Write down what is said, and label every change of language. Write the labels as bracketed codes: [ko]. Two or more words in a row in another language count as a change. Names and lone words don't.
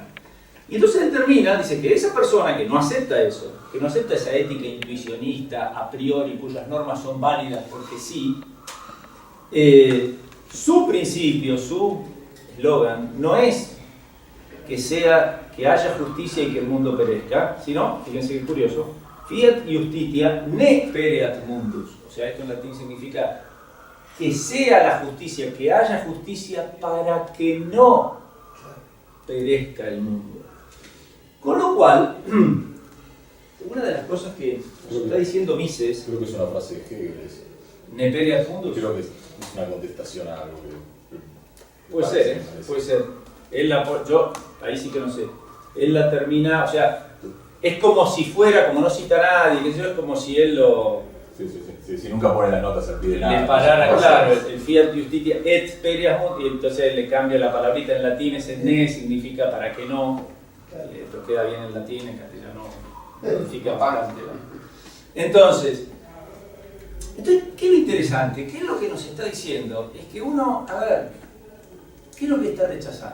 [es] Y entonces él termina, dice que esa persona que no acepta eso, que no acepta esa ética intuicionista a priori, cuyas normas son válidas porque sí, su principio, su eslogan, no es que haya justicia y que el mundo perezca, sino, fíjense qué curioso, [la] fiat justitia ne pereat mundus. [es] O sea, esto en latín significa que sea la justicia, que haya justicia para que no perezca el mundo. Con lo cual, una de las cosas que nos está diciendo Mises... Creo que es una frase de Hegel. [la] Ne pereat mundus. [es] Creo que es una contestación a algo que puede ser, puede ser. Yo, ahí sí que no sé. Él la termina, o sea, es como si fuera, como no cita a nadie, que es como si él lo... Si nunca pone las notas al pie de nada. Le parara, claro, el [la] fiat justitia et pereat mundus, [es] y entonces le cambia la palabrita en latín, ese ne significa para que no, pero queda bien en latín, en castellano significa bastante. Entonces, ¿qué es lo interesante? ¿Qué es lo que nos está diciendo? Es que uno, a ver, ¿qué es lo que está rechazando?